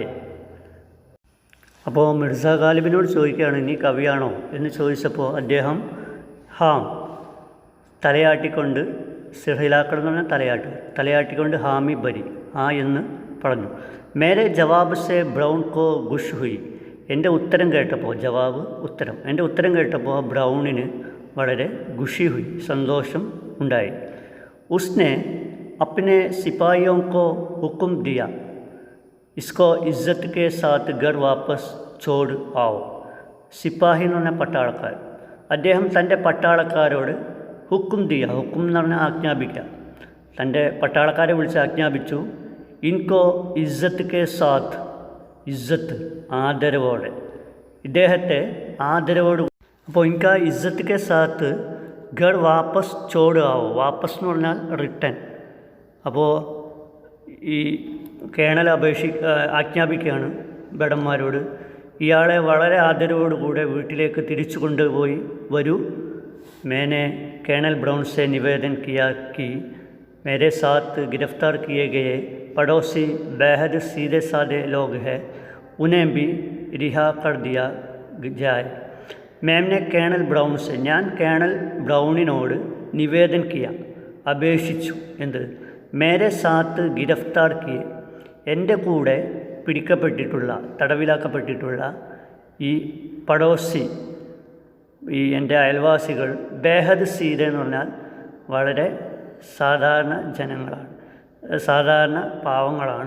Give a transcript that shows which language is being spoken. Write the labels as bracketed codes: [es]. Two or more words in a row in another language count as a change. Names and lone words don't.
[ml] അപ്പോൾ മിർസ ഗാലിബിനോട് ചോദിക്കുകയാണ്, നീ കവിയാണോ എന്ന് ചോദിച്ചപ്പോൾ അദ്ദേഹം ഹാം തലയാട്ടിക്കൊണ്ട്, [hi] सिर हिलाकर [ml] എന്ന് പറഞ്ഞാൽ തലയാട്ടിക്കൊണ്ട് [hi] हामी भरी [ml] എന്ന് പറഞ്ഞു. [hi] मेरे जवाब से ब्राउन को खुश हुई. [ml] എൻ്റെ ഉത്തരം കേട്ടപ്പോൾ ബ്രൗണിന് വളരെ [hi] खुशी हुई, [ml] സന്തോഷം ഉണ്ടായി. [hi] उसने अपने सिपाहियों को हुक्म दिया, इसको इज्जत के साथ घर वापस छोड़ आओ. [ml] സിപ്പാഹി എന്ന് പറഞ്ഞാൽ പട്ടാളക്കാർ. അദ്ദേഹം തൻ്റെ പട്ടാളക്കാരോട് ഹുക്കും എന്ന് പറഞ്ഞാൽ ആജ്ഞാപിക്കുക. തൻ്റെ പട്ടാളക്കാരെ വിളിച്ച് ആജ്ഞാപിച്ചു, [hi] इनको इज्जत के साथ, [ml] ആദരവോടെ, ഇദ്ദേഹത്തെ ആദരവോട്. [hi] അപ്പോൾ इनका इज्जत के साथ घर वापस छोड़ आवो. [ml] വാപ്പസ് എന്ന് പറഞ്ഞാൽ റിട്ടേൺ. അപ്പോൾ ഈ കേണൽ ആജ്ഞാപിക്കുകയാണ് ഭടന്മാരോട്, ഇയാളെ വളരെ ആദരവോടുകൂടെ വീട്ടിലേക്ക് തിരിച്ചു കൊണ്ടുപോയി. വരൂ, [hi] मैंने कर्नल ब्राउन से निवेदन किया कि मेरे साथ गिरफ्तार किए गए पड़ोसी बेहद सीधे साधे लोग हैं, उन्हें भी रिहा कर दिया जाए. मैम ने कर्नल ब्राउन से, [ml] ഞാൻ കേണൽ ബ്രൗണിനോട് [hi] निवेदन किया, [ml] അപേക്ഷിച്ചു. എന്ത്? [hi] मेरे साथ गिरफ्तार किए, [ml] എൻ്റെ കൂടെ പിടിക്കപ്പെട്ടിട്ടുള്ള, തടവിലാക്കപ്പെട്ടിട്ടുള്ള ഈ പടോസി, ഈ എൻ്റെ അയൽവാസികൾ, [hi] बेहद सीधा [ml] എന്ന് പറഞ്ഞാൽ വളരെ സാധാരണ ജനങ്ങളാണ്, സാധാരണ പാവങ്ങളാണ്.